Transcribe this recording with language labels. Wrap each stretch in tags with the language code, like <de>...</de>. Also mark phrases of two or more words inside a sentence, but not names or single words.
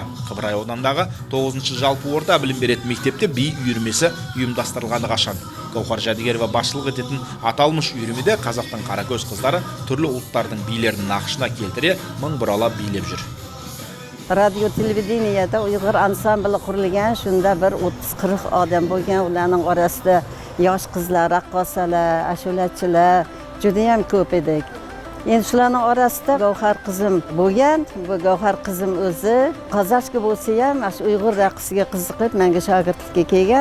<kk>Қыбырай ауданындағы 9-шы жалпы орта білім беретін мектепте би үйірмесі ұйымдастырылғаны қашан. Гаухар Жадыгерова басшылық ететін аталмыш үйірмеде қазақтың қаракөз қыздары түрлі ұлттардың билерін нақышына келтіре мың бұрала билеп жүр. Радио телевидениеде ұйғыр ансамблі құрылған,</kk> <uz>шunda bir 30-40 адам bo'lgan, ularning orasida yosh qizlar, raqqosalar, ashulachilar juda ham ko'p edik. Endi shularning orasida Gavhar qizim bo'lgan. Bu Gavhar qizim o'zi qozoqcha bo'lsa ham, shu uyg'ur raqsiga qiziqib, menga shogirdlikka kelgan.</uz>